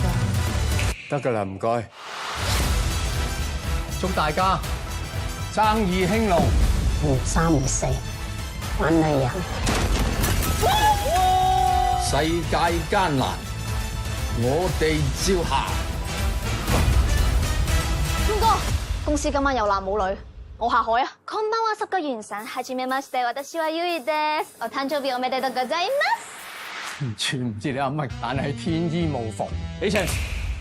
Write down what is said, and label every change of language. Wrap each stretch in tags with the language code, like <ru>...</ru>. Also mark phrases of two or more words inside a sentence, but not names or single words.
<yue>得㗎啦，唔該。祝大家生意興隆，唔三唔四，玩女人。世界艱難，我哋照行。邊個？公司今晚有男冇女，我下海啊！</yue> <ja>こんばんは、</ja> <yue>十個元神，</yue> <ja>はじめまして、私はゆいです。お誕生日おめでとうございます。</ja> <yue>完全唔知你噏乜，但係天衣無縫。起程。</yue>